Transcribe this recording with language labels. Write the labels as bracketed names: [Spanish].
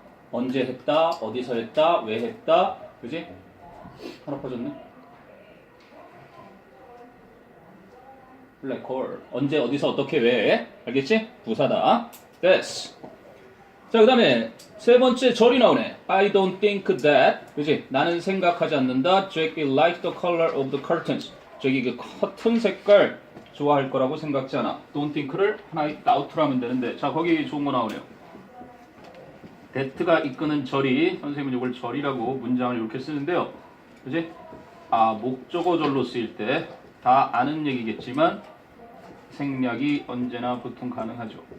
[Korean] 언제 했다, 어디서 했다, 왜 했다, 그지? 하나 빠졌네. 블랙홀. 언제, 어디서, 어떻게, 왜? 알겠지? 부사다. 됐어. 자, 그 다음에 세 번째 절이 나오네. [English] I don't think that. [Korean] 그지? 나는 생각하지 않는다. [English] Jack will like the color of the curtains. [Korean] 저기 그 커튼 색깔 좋아할 거라고 생각지 않아. Don't think를 하나 out로 하면 되는데. 자, 거기 좋은 거 나오네요. that가 이끄는 절이, 선생님은 이걸 절이라고 문장을 이렇게 쓰는데요. 그지? 목적어절로 쓰일 때 다 아는 얘기겠지만 생략이 언제나 보통 가능하죠.